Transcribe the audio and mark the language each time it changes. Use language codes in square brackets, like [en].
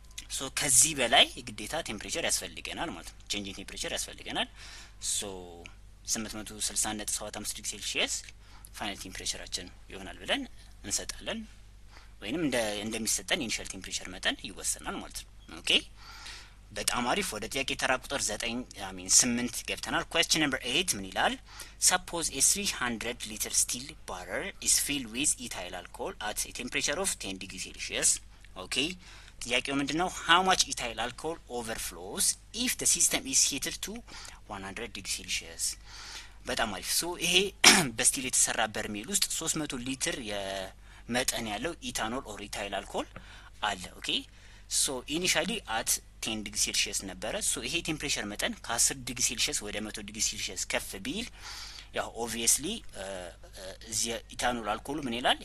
[am] ሶ ከዚህ በላይ ግዴታ ቴምፕሬቸር ያስፈልገናል ማለት ነው። ቼንጂንግ ቴምፕሬቸር ያስፈልገናል። ሶ 860.75 ዲግሪ ሴልሺየስ ፋይናል ቴምፕሬቸራችን ይሆናል ብለን እንሰጣለን። ወይንም እንደሚሰጠን ኢኒሻል ቴምፕሬቸር መጠን ይወሰናል ማለት ነው። ኦኬ በጣም አሪፍ። ወደ ጥያቄ ተራ ቁጥር 8 ገብተናል። [en] question number 8 [am] ምን ይላል? [en] suppose a 300 liter steel barrel is filled with ethyl alcohol at a temperature of 10 degree Celsius. [am] ኦኬ ጥያቄው ምንድነው? [en] how much ethyl alcohol overflows if the system is heated to 100 degree Celsius. [am] በጣም አሪፍ። ሶ ይሄ በስቲል የተሰራ በርሜል ውስጥ 300 ሊትር የመጠን ያለው ኢታኖል ኦር ኢታይል አልኮል አለ። ኦኬ ሶ ኢኒሻሊ አት 10 ዲግሪ ሴልሺየስ ነበረ። ሶ ይሄ ቴምፕሬቸር መጠን ከ10 ዲግሪ ሴልሺየስ ወደ 100 ዲግሪ ሴልሺየስ ከፍ ቢል ያው ኦብቪየስሊ እዚህ ኢታኖል አልኮሉ ምን ይላል?